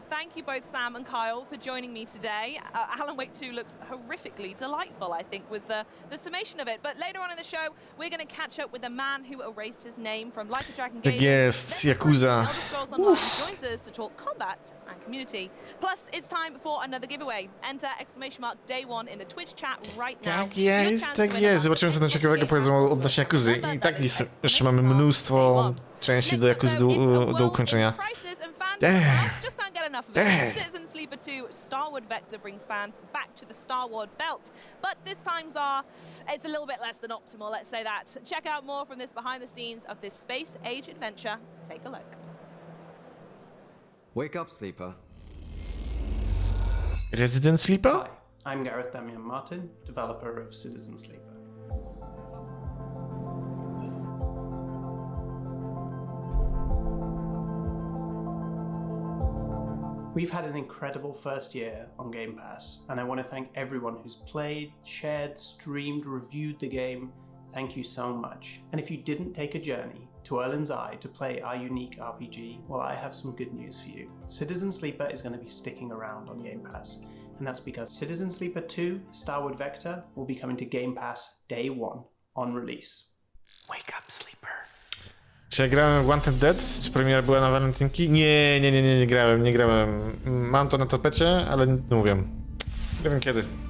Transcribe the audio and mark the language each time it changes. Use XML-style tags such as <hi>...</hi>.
<en>Thank you both, Sam and Kyle, for joining me today. Alan Wake 2 looks horrifically delightful, I think, was the summation of it. But later on in the show, we're going to catch up with the man who erased his name from Like a Dragon</en> <pl>Tak jest, Yakuza.</pl> <en>Online joins us to talk combat and community. Plus, it's time for another giveaway. Enter !day1 in the Twitch chat right now.</en> <pl>Tak jest, tak jest. Zobaczymy, co tam ciekawego powiedzą odnośnie Yakuzy. I tak jeszcze mamy mnóstwo części do Yakuzy do ukończenia.</pl> <en>Just can't get enough of it. Citizen Sleeper 2 Starward Vector brings fans back to the Starward belt, but this time's it's a little bit less than optimal, let's say that. Check out more from this behind the scenes of this space age adventure. Take a look. Wake up, Sleeper. Resident Sleeper? Hi, I'm Gareth Damian Martin, developer of Citizen Sleeper. We've had an incredible first year on Game Pass, and I want to thank everyone who's played, shared, streamed, reviewed the game. Thank you so much. And if you didn't take a journey to Erlen's Eye to play our unique RPG, well, I have some good news for you. Citizen Sleeper is going to be sticking around on Game Pass, and that's because Citizen Sleeper 2 Starward Vector will be coming to Game Pass day 1 on release. Wake up, Sleeper.</en> <pl>Czy ja grałem w Wanted Dead? Czy premiera była na walentynki? Nie grałem. Mam to na tapecie, ale nie mówię. Nie wiem kiedy.</pl>